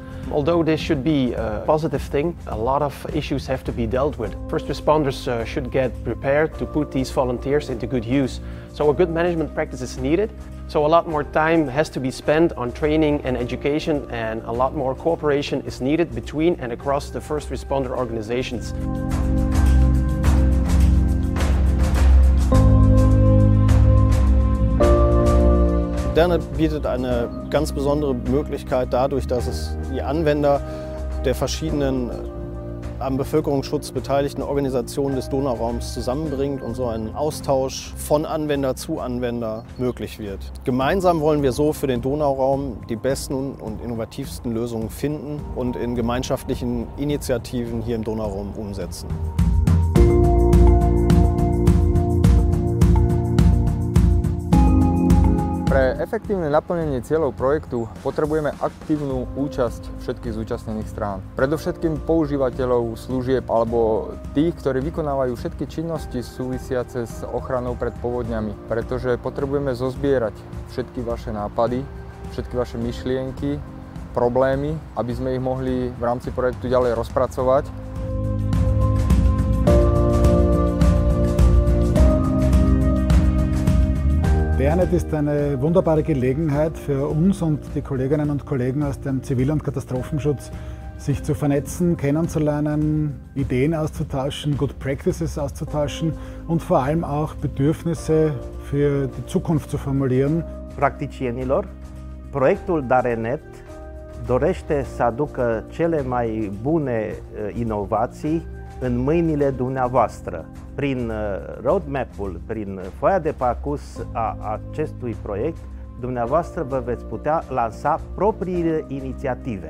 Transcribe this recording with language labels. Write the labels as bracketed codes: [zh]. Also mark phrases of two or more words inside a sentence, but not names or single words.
[en] Although this should be a positive thing, a lot of issues have to be dealt with. First responders should get prepared to put these volunteers into good use. So a good management practice is needed. So a lot more time has to be spent on training and education, and a lot more cooperation is needed between and across the first responder organizations. [de] DAREnet bietet eine ganz besondere Möglichkeit dadurch, dass es die Anwender der verschiedenen am Bevölkerungsschutz beteiligten Organisationen des Donauraums zusammenbringt und so ein Austausch von Anwender zu Anwender möglich wird. Gemeinsam wollen wir so für den Donauraum die besten und innovativsten Lösungen finden und in gemeinschaftlichen Initiativen hier im Donauraum umsetzen. [sk] Pre efektívne naplnenie cieľov projektu potrebujeme aktívnu účasť všetkých zúčastnených strán. Predovšetkým používateľov služieb alebo tých, ktorí vykonávajú všetky činnosti súvisiace s ochranou pred povodňami, pretože potrebujeme zozbierať všetky vaše nápady, všetky vaše myšlienky, problémy, aby sme ich mohli v rámci projektu ďalej rozpracovať. [de] DAREnet ist eine wunderbare Gelegenheit für uns und die Kolleginnen und Kollegen aus dem Zivil- und Katastrophenschutz, sich zu vernetzen, kennenzulernen, Ideen auszutauschen, [en] Good Practices [de] auszutauschen und vor allem auch Bedürfnisse für die Zukunft zu formulieren. [ro] Practicienilor, proiectul DAREnet dorește să aducă cele mai bune inovații în mâinile dumneavoastră. Prin roadmap-ul, prin foaia de parcurs a acestui proiect, dumneavoastră vă veți putea lansa propriile inițiative.